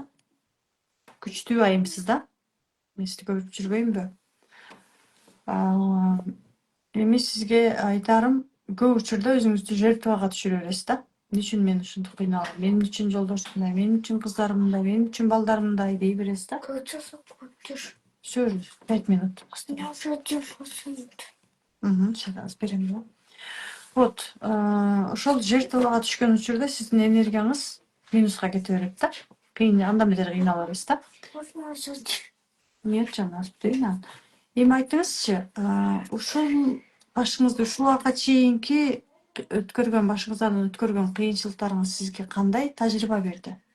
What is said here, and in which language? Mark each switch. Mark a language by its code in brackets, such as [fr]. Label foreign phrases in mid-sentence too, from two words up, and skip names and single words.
[ky] Күчтүү айымсыз да? Мен сизди көрүп жүрбөймбү? Эми сизге айтарым, көп учурда өзүңүздү жертвага түшүрө бересиз да? Эмне үчүн мен ушинтип кыйналам? Менин үчүн жолдошум мындай, менин үчүн кыздарым мындай, менин үчүн балдарым мындай дей бересиз да? [ru] Всё, 5 минут. Сейчас берем, да? Вот, [ky] ошол жертвага түшкөн учурда сиздин энергияңыз минуска кете берет да. Андан бетер кыйнала бересиз да? Нет, жаным, дейм. Эми айтыңызчы, ушул башыңызды ушул убакка чейинки башыңыздан өткөргөн кыйынчылыктарыңыз сизге кандай тажрыйба берди?